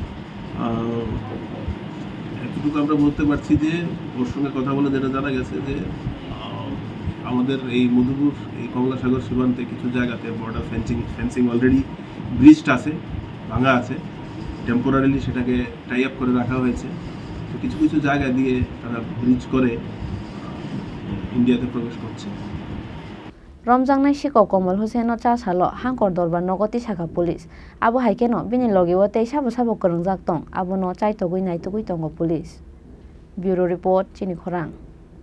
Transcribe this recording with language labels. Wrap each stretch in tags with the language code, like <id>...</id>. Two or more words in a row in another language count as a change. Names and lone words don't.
<bn>এতটুকু আমরা বলতে পারছি যে ওর সঙ্গে কথা বলে যেটা জানা গেছে যে আমাদের এই মধুপুর এই কমলাসাগর সীমান্তে কিছু জায়গাতে</bn> <en>border fencing already breached</en> <bn>আছে ভাঙা আছে টেম্পোরারিলি সেটাকে</bn> <en>tie up</en> <bn>করে রাখা হয়েছে তো কিছু জায়গা দিয়ে তারা ব্রিজ করে ইন্ডিয়াতে প্রবেশ করছে।</bn> <trp>Romjangnai sikok Komal Hussein no chasalo hangkor dorbar nogoti saka police abo haikeno bini logiwo tei sabo korungjak tong abo no chaitogui naitogui tongo police.</trp> <en>Bureau report Chini Khorang.</en>